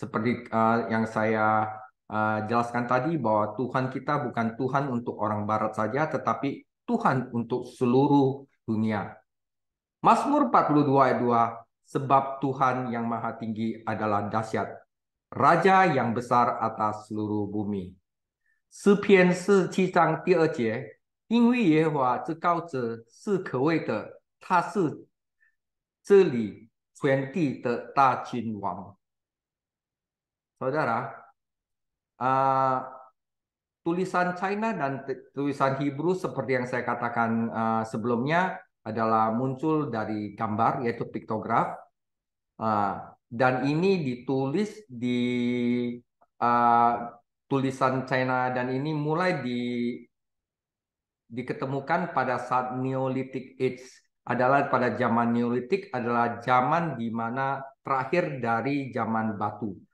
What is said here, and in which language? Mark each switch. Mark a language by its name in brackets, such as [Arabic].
[Indonesian] Seperti yang saya jelaskan tadi, bahwa Tuhan kita bukan Tuhan untuk orang Barat saja, tetapi Tuhan untuk seluruh dunia. Mazmur 42 ayat 2, sebab Tuhan yang maha tinggi adalah dahsyat, Raja yang besar atas seluruh bumi. [Chinese] 诗篇47章第2节，因为耶和华之高者是可畏的，他是这里全地的大君王。 [Indonesian] Saudara, uh, tulisan China dan tulisan Hebrew seperti yang saya katakan sebelumnya adalah muncul dari gambar, yaitu piktograf. Dan ini ditulis di uh, tulisan China, dan ini mulai diketemukan pada saat Neolithic Age, adalah pada zaman Neolitik, adalah zaman di mana terakhir dari zaman batu.